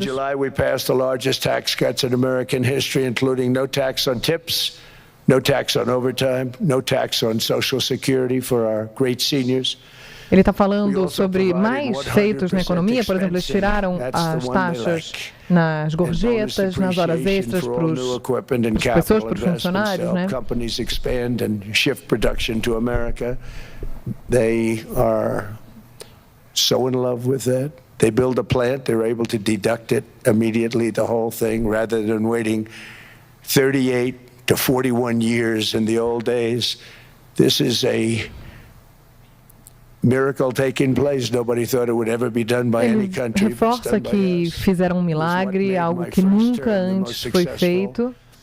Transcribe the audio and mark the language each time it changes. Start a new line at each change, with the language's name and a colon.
English: In July we passed the largest tax cuts in American history, including no tax on tips, no tax on overtime, no tax on Social Security for our great seniors.
Portuguese: Ele está falando sobre mais feitos na economia, por exemplo, eles tiraram as taxas nas gorjetas, nas horas extras para as pessoas, para os funcionários, né?
English: Companies expand and shift production to America. They are so in love with that. They build a plant, they're able to deduct it immediately, the whole thing, rather than waiting 38 to 41 years in the old days. This is a miracle taking place. Nobody thought it would ever be done by any country.
Portuguese: Reforça que fizeram um milagre, algo que nunca antes foi feito.